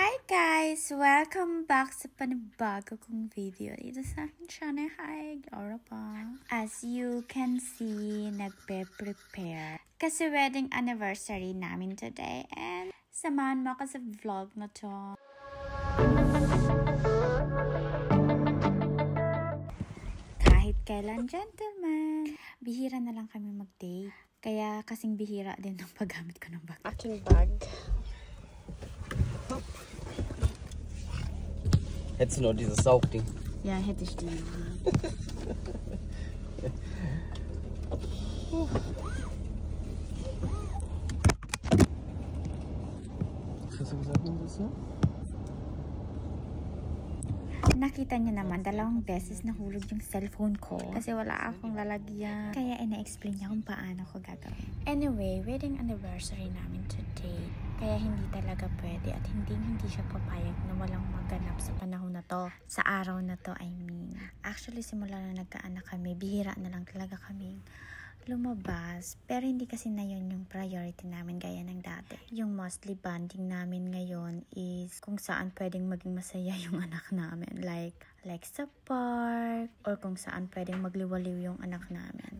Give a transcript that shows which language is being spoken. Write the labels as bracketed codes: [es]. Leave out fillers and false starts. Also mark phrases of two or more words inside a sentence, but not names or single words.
[tl] guys! [en] Welcome back [tl] sa panibago kong video dito sa aking channel. Hi, Laura pa. [en] As you can see, [tl] nagpe-prepare kasi [en] wedding anniversary [tl] namin [en] today and [tl] samahan mo ako sa vlog na to. Kahit kailan, gentlemen, bihira na lang kami mag-date. Kaya kasing bihira din ang paggamit ko ng bag. Aking bag. [de] Hättest du noch dieses Saugding? Ja, hätte ich die. Was hast du gesagt, Melissa? [tl] Nakita niyo naman, 2 beses nahulog yung cellphone ko kasi wala akong lalagyan. Kaya ina-explain niya kung paano ko gagawin. Anyway, [en] wedding anniversary [tl] namin today. Kaya hindi talaga pwede at hindi siya papayag na walang maganap sa panahon na to. Sa araw na to, [en] I mean. [tl] Actually, simula na nagkaanak kami, bihira na lang talaga kaming lumabas. Pero hindi kasi na yun yung priority namin gaya ng dati. Yung [en] mostly bonding [tl] namin ngayon is kung saan pwedeng maging masaya yung anak namin. Like sa park or kung saan pwedeng magliwaliw yung anak namin.